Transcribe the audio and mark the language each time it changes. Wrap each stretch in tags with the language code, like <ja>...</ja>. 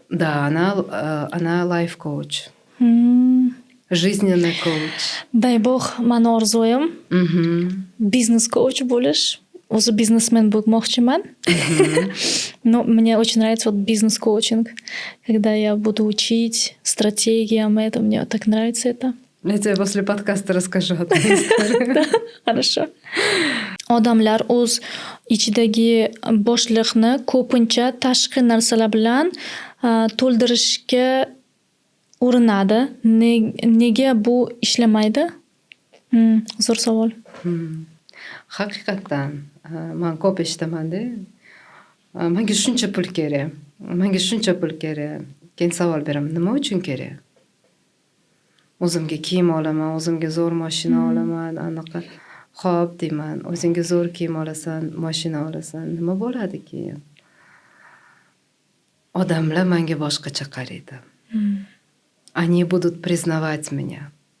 <ru>Да, она life coach. Жизненный коуч. Дай Бог,</ru> <uz>mani orzuyim biznes коуч bo'lish. O'zi biznesmen bo'lmoqchiman.</uz> <ru>Но мне очень нравится вот бизнес-коучинг, когда я буду учить стратегиям, это мне так нравится это. Я тебе после подкаста расскажу об этой истории. Хорошо.</ru> <uz>odamlar o'z ichidagi bo'shliqni ko'pincha tashqi narsalar bilan to'ldirishga urinadi. Nega bu ishlamaydi? Zo'r savol. Haqiqatdan man ko'p eshitaman-da. Menga shuncha pul kerak. Menga shuncha pul kerak. Keyin savol beraman, nima uchun kerak? O'zimga kiyim olaman, o'zimga zo'r mashina olaman, anaqa. Xo'p deyman, o'zingga zo'r kiyim olasan, mashina olasan, nima bo'ladi keyin? Odamlar menga boshqacha qaraydi.</uz> <ru>Они будут признавать меня.</ru>